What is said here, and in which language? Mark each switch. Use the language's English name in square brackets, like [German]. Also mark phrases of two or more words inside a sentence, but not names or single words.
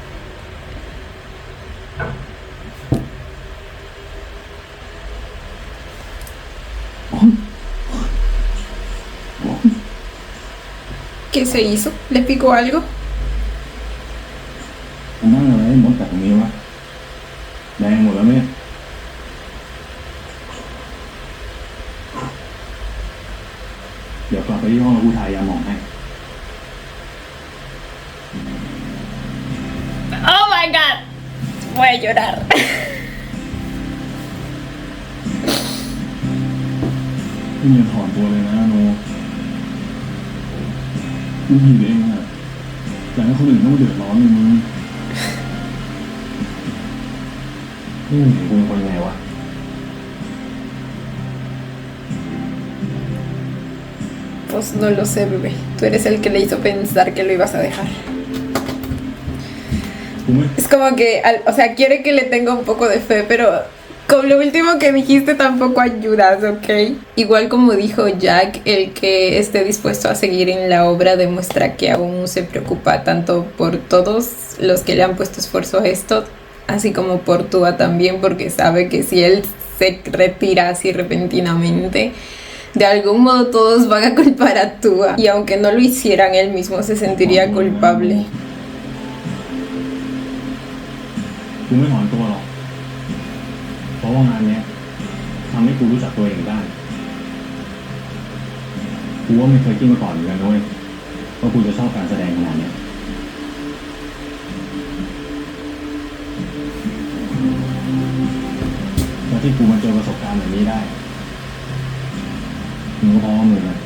[Spanish] ¿Qué se hizo? ¿Le picó algo? [Thai] มันนั่งอะไรให้มดแต่ตรงนี้วะแดงหมดแล้วเนี่ยเดี๋ยวกลับไปที่ห้องแล้วกูทายาหมองให้ [English] Oh my god. [Spanish] Voy a llorar. [Thai] ไม่มีถอนตัวเลยนะโนกูผิดเองอะอยากให้คนอื่นต้องมาเดือดร้อนเลยมึงนี่มึงเห็นกูเป็นคนยังไงวะ [Spanish] Pues no lo sé, bebé. Tú eres el que le hizo pensar que lo ibas a dejar. [Thai] กูไม่ [Spanish] Es como que, o sea, quiere que le tenga un poco de fe, pero con lo último que dijiste tampoco ayudas, ¿ok? Igual como dijo Jack, el que esté dispuesto a seguir en la obra demuestra que aún se preocupa tanto por todos los que le han puesto esfuerzo a esto, así como por Tua también, porque sabe que si él se retira así repentinamente, de algún modo todos van a culpar a Tua, y aunque no lo hicieran, él mismo se sentiría culpable. [Thai] กูไม่ถอนตัวหรอกเพราะว่างานเนี้ยทำให้กูรู้จักตัวเองได้กูว่าไม่เคยคิดมาก่อนเหมือนกันนะเว้ยว่ากูจะชอบการแสดงขนาดเนี้ยแล้วที่กูมาเจอประสบการณ์แบบนี้ได้มึงก็เพราะว่ามึงนะ